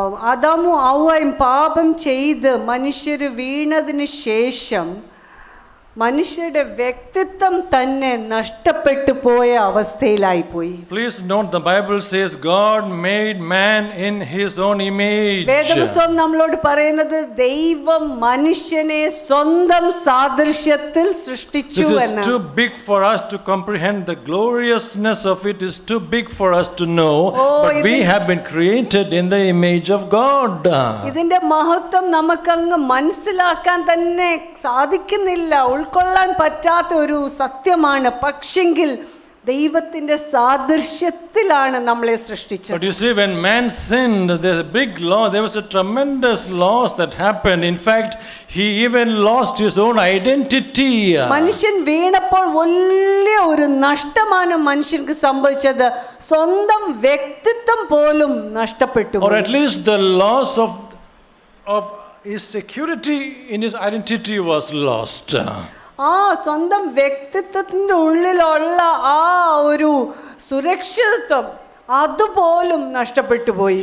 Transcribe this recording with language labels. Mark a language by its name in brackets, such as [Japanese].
[Malayalam] ആദാമും ഹവ്വയും പാപം ചെയ്ത് മനുഷ്യർ വീണതിന് ശേഷം മനുഷ്യരുടെ വ്യക്തിത്വം തന്നെ നഷ്ടപ്പെട്ടു പോയ അവസ്ഥയിലായി പോയി. [English] Please note, the Bible says God made man in his own image. [Malayalam] വേദപുസ്തകം നമ്മളോട് പറയുന്നത് ദൈവം മനുഷ്യനെ സ്വന്തം സാദൃശ്യത്തിൽ സൃഷ്ടിച്ചു എന്ന്. [English] This is too big for us to comprehend. The gloriousness of it is too big for us to know. But we have been created in the image of God. [Malayalam] ഇതിന്റെ മഹത്വം നമുക്കങ്ങ് മനസ്സിലാക്കാൻ തന്നെ സാധിക്കുന്നില്ല, ഉൾക്കൊള്ളാൻ പറ്റാത്ത ഒരു സത്യമാണ്. പക്ഷെങ്കിൽ ദൈവത്തിന്റെ സാദൃശ്യത്തിലാണ് നമ്മളെ സൃഷ്ടിച്ചത്. [English] But you see, when man sinned, there's a big loss. There was a tremendous loss that happened. In fact, he even lost his own identity. [Malayalam] മനുഷ്യൻ വീണപ്പോൾ വലിയ ഒരു നഷ്ടമാണ് മനുഷ്യർക്ക് സംഭവിച്ചത്. സ്വന്തം വ്യക്തിത്വം പോലും നഷ്ടപ്പെട്ടു. [English] Or at least the loss of his security in his identity was lost. [Malayalam] ആ സ്വന്തം വ്യക്തിത്വത്തിൻ്റെ ഉള്ളിലുള്ള ആ ഒരു സുരക്ഷിതത്വം അതുപോലും നഷ്ടപ്പെട്ടു പോയി.